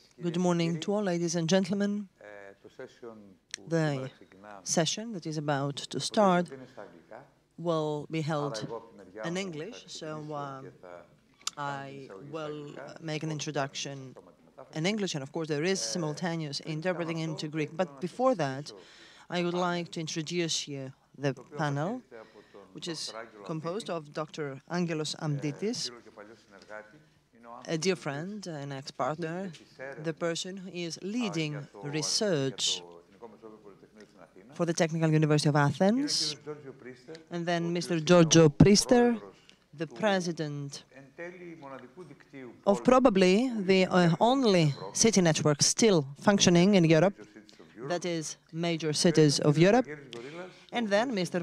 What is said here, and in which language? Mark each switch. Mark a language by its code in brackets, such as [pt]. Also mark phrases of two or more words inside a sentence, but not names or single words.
[en] Good morning to all, ladies and gentlemen. [el] Το session που [en] The [el] σήμερα ξεκινάμε [en] session that is about to start [el] είναι στα αγγλικά. [en] will be held [el] Άρα εγώ από τη μεριά [en] in [el] μου [en] English, [el] θα [en] so [el] ξεκινήσω και θα [en] I will make an introduction in English, and of course there is simultaneous interpreting into Greek. But before that, I would like to introduce you the panel, which is composed of Dr. Angelos Amditis, [el] φίλο και παλιό συνεργάτη. [en] a dear friend, an ex-partner, the person who is leading research for the Technical University of Athens, and then Mr. Giorgio Priester, the president of probably the only city network still functioning in Europe, that is major cities of Europe, and then Mr.